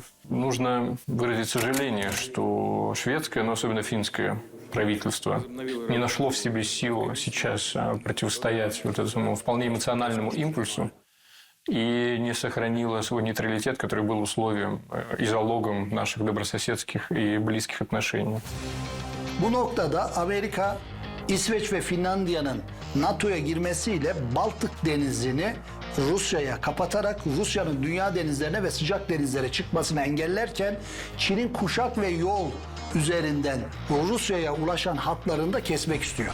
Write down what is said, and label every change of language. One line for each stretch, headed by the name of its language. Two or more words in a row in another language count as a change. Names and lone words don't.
Russian: Нужно выразить сожаление, что шведское, но особенно финское правительство не нашло в себе силу сейчас противостоять вот этому вполне эмоциональному импульсу и не сохранило свой нейтралитет, который был условием и залогом наших добрососедских и близких отношений.
Turkish: Bu noktada Amerika, İsveç ve Finlandiya'nın NATO'ya girmesiyle Baltık Denizi'ni Rusya'ya kapatarak Rusya'nın dünya denizlerine ve sıcak denizlere çıkmasını engellerken Çin'in kuşak ve yol üzerinden Rusya'ya ulaşan hatlarını da kesmek istiyor.